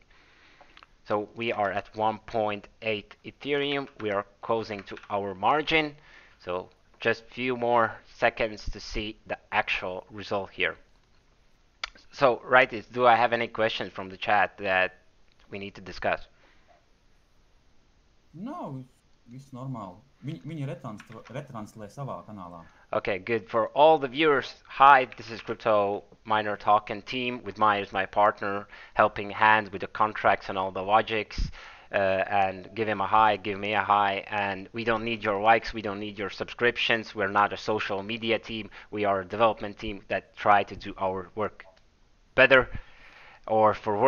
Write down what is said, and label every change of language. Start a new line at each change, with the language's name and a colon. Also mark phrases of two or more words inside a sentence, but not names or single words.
English: So we are at 1.8 Ethereum. We are closing to our margin. So just few more seconds to see the actual result here. So, Righties, do I have any questions from the chat that we need to discuss?
Latvian: Nav, viss normāli. Viņi retranslē savā kanālā.
English: Okay, good. For all the viewers, hi, this is Crypto MinerToken team with my partner, helping hands with the contracts and all the logics. And give him a hi, give me a hi. And we don't need your likes, we don't need your subscriptions. We're not a social media team. We are a development team that try to do our work better or for worse.